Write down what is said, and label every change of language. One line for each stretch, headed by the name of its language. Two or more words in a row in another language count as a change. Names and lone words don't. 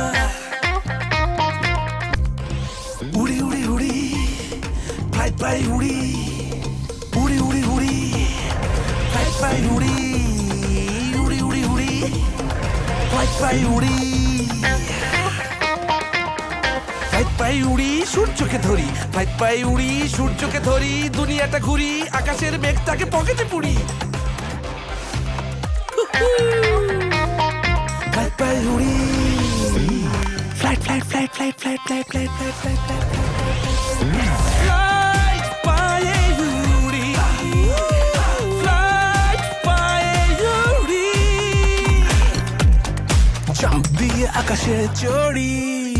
Bangla: উড়ি উড়ি উড়ি, পাই পাই উড়ি, উড়ি উড়ি উড়ি, পাই পাই উড়ি, উড়ি উড়ি উড়ি, পাই পাই উড়ি, পাই পাই উড়ি, সূর্যকে ধরি, পাই পাই উড়ি, সূর্যকে ধরি, দুনিয়াটা ঘুরি, আকাশের মেঘটাকে পকেটে পুরি।
English: Fly, fly, Rudy. Fly, fly, fly, fly, fly, fly, fly, fly, fly, fly, fly. Fly, Rudy. Fly, Rudy.
Bangla: Jump দিয়ে আকাশে চড়ি।